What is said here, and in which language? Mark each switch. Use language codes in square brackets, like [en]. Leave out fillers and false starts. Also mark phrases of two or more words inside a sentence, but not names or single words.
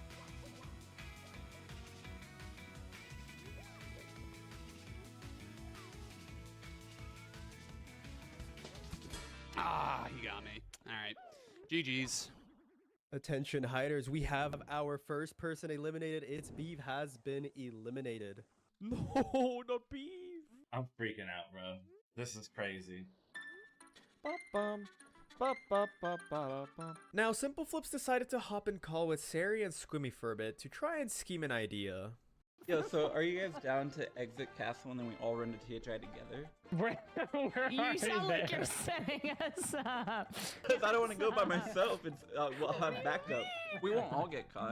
[en] Ah, he got me. All right. GG's. Attention hiders, we have our first person eliminated. It's Beeve has been eliminated. No, not Beeve. I'm freaking out, bro. This is crazy. Ba-bum, ba-ba-ba-ba-ba. Now, Simple Flips decided to hop and call with Sari and Squimmy for a bit to try and scheme an idea. Yo, so are you guys down to exit castle and then we all run to THI together? You sound like you're setting us up. Because I don't want to go by myself. It's we'll have backup. We won't all get caught.